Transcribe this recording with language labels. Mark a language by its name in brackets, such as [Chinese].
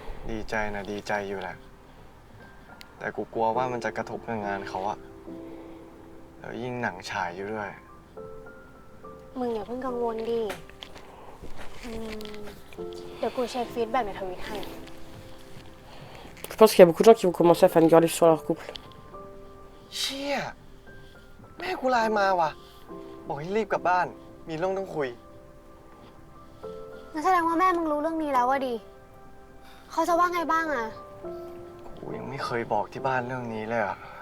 [Thai] ดีใจนะดีใจอยู่แหละแต่กูกลัวว่ามันจะกระทบกับงานเขาอะแล้วยิ่งหนังฉายอยู่ด้วย มึงอย่าเพิ่งกังวลดิเดี๋ยวกูเช็คฟีดแบ็กในทวิตให้ [French] Je pense qu'il y a beaucoup de gens qui vont commencer à fangirler sur leur couple. [Thai] เชี่ยแม่กูไลน์มาว่ะบอกให้รีบกลับบ้านมีเรื่องต้องคุย งั้นแสดงว่าแม่มึงรู้เรื่องนี้แล้วอะดิเขาจะว่าไงบ้างอะ กูยังไม่เคยบอกที่บ้านเรื่องนี้เลยอะ